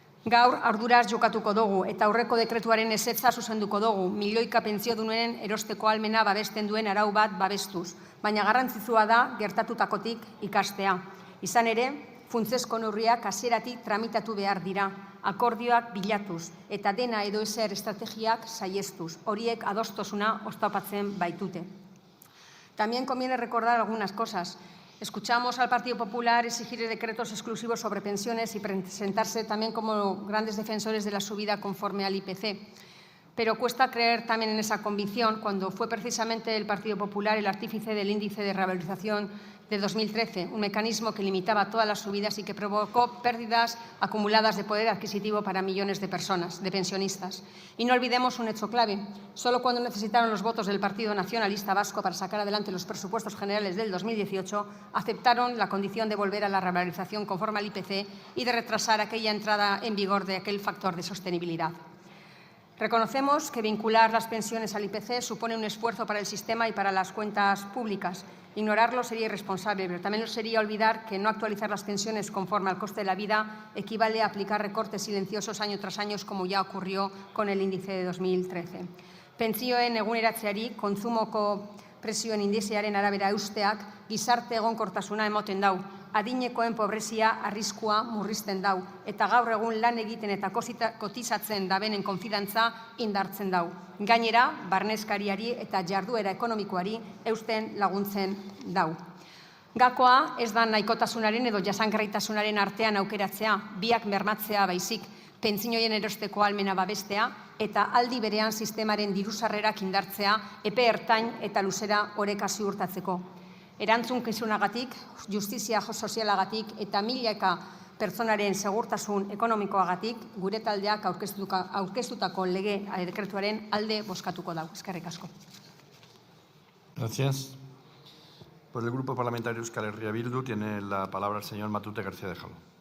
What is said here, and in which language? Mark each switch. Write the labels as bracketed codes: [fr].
[eu] Gaur arduraz jokatuko dugu eta aurreko dekretuaren ezetza zuzenduko dugu, milioika pentsiodunen erosteko ahalmena babesten duen arau bat babestuz. Baina garrantzitsua da gertatutakotik ikastea. Izan ere, funtsezko neurriak hasieratik tramitatu behar dira, akordioak bilatuz eta dena edo ezer estrategiak saihestuz. Horiek adostosuna oztopatzen baitute. [es] También conviene recordar algunas cosas. Escuchamos al Partido Popular exigir decretos exclusivos sobre pensiones y presentarse también como grandes defensores de la subida conforme al IPC. Pero cuesta creer también en esa convicción cuando fue precisamente el Partido Popular el artífice del índice de revalorización de 2013, un mecanismo que limitaba todas las subidas y que provocó pérdidas acumuladas de poder adquisitivo para millones de personas, de pensionistas. Y no olvidemos un hecho clave. Solo cuando necesitaron los votos del Partido Nacionalista Vasco para sacar adelante los presupuestos generales del 2018, aceptaron la condición de volver a la revalorización conforme al IPC y de retrasar aquella entrada en vigor de aquel factor de sostenibilidad. Reconocemos que vincular las pensiones al IPC supone un esfuerzo para el sistema y para las cuentas públicas. Ignorarlo sería irresponsable, pero también lo sería olvidar que no actualizar las pensiones conforme al coste de la vida equivale a aplicar recortes silenciosos año tras año, como ya ocurrió con el índice de 2013. [eu] Pentsioen eguneratzeari, kontsumoko presioen indizearen arabera eusteak, gizarte egonkortasuna emoten dau, adinekoen pobrezia arriskua murrizten dau, eta gaur egun lan egiten eta kotizatzen dabenen konfidantza indartzen dau. Gainera, barneskariari eta jarduera ekonomikoari eusten laguntzen dau. Gakoa ez da nahikotasunaren edo jasangarritasunaren artean aukeratzea, biak bermatzea baizik, pentsioien erosteko ahalmena babestea eta aldi berean sistemaren dirusarrerak indartzea epe ertain eta luzera oreka ziurtatzeko. Erantzukizunagatik, justizia sozialagatik eta milaka pertsonaren segurtasun ekonomikoagatik gure taldeak aurkeztutako lege dekretuaren alde bozkatuko dau. Eskerrik asko. [es] Gracias. Por el Grupo Parlamentario Euskal Herria Bildu tiene la palabra el señor Matute García de Jalón.